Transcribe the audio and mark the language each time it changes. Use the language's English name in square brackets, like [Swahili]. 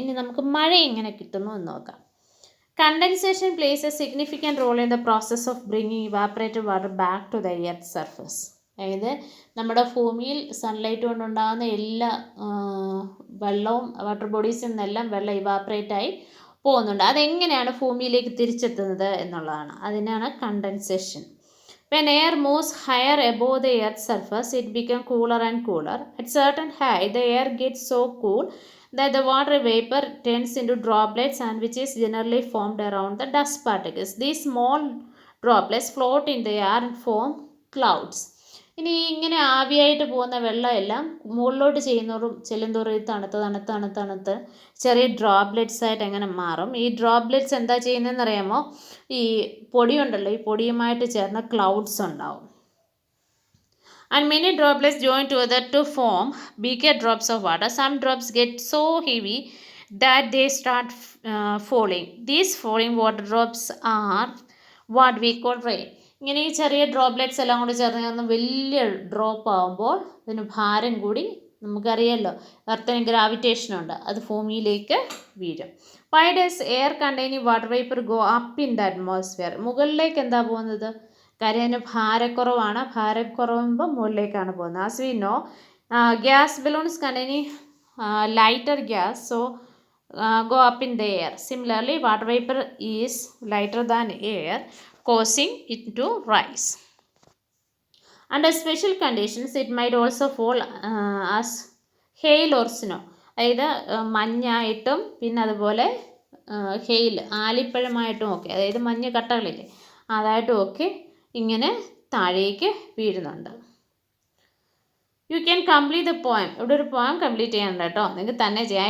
[Malayalam] ഇനി നമുക്ക് മഴ എങ്ങനെ കിട്ടുന്നു എന്ന് നോക്കാം. [English] Condensation plays a significant role in the process of bringing evaporated water back to the earth surface. [Malayalam] അതായത് നമ്മുടെ ഭൂമിയിൽ സൺലൈറ്റ് കൊണ്ടുണ്ടാകുന്ന എല്ലാ വെള്ളവും വാട്ടർ ബോഡീസിൽ നിന്നെല്ലാം വെള്ളം ഇവാപ്പറേറ്റായി പോകുന്നുണ്ട്. അതെങ്ങനെയാണ് ഭൂമിയിലേക്ക് തിരിച്ചെത്തുന്നത് എന്നുള്ളതാണ്. അതിനാണ് condensation. [English] When air moves higher above the earth's surface, it becomes cooler and cooler. At certain height, the air gets so cool that the water vapor turns into droplets and which is generally formed around the dust particles. These small droplets float in the air and form clouds. [Malayalam] ഇനി ഇങ്ങനെ ആവിയായിട്ട് പോകുന്ന വെള്ളമെല്ലാം മുകളിലോട്ട് ചെല്ലുന്തോറും ഇത് തണുത്ത് ചെറിയ droplets ആയിട്ട് എങ്ങനെ മാറും. ഈ ഡ്രോപ്ലെറ്റ്സ് എന്താ ചെയ്യുന്നതെന്ന് അറിയാമോ? ഈ പൊടിയുണ്ടല്ലോ, ഈ പൊടിയുമായിട്ട് ചേർന്ന ക്ലൗഡ്സ് ഉണ്ടാവും. [English] And many droplets join together to form bigger drops of water. Some drops get so heavy that they start falling. These falling water drops are what we call rain. [Malayalam] ഇങ്ങനെ ഈ ചെറിയ ഡ്രോപ്ലെറ്റ്സ് എല്ലാം കൂടി ചേർന്ന് വലിയ drop ആകുമ്പോൾ അതിന് ഭാരം കൂടി, നമുക്കറിയാമല്ലോ എർത്തിന് ഗ്രാവിറ്റേഷനുണ്ട്, അത് ഭൂമിയിലേക്ക് വീഴും. [English] Why does air containing water vapour go up in the atmosphere? [Malayalam] മുകളിലേക്ക് എന്താ പോകുന്നത്? കാര്യം അതിന് ഭാരക്കുറവാണ്. ഭാരക്കുറവുമ്പോൾ മുകളിലേക്കാണ് പോകുന്നത്. [English] As we know gas balloons containing lighter gas so go up in the air. Similarly, water vapor is lighter than air, causing it to rise. Under special conditions, it might also fall as hail or snow. [Malayalam] അതായത് മഞ്ഞായിട്ടും പിന്നെ അതുപോലെ hail ആലിപ്പഴമായിട്ടും ഒക്കെ, അതായത് മഞ്ഞ് കട്ടകളില്ലേ അതായിട്ടും ഒക്കെ ഇങ്ങനെ താഴേക്ക് വീഴുന്നുണ്ട്. [English] You can complete the poem. [Malayalam] ഇവിടെ ഒരു പോയം കംപ്ലീറ്റ് ചെയ്യാനുണ്ട് കേട്ടോ, നിങ്ങൾക്ക് തന്നെ ചെയ്യാം.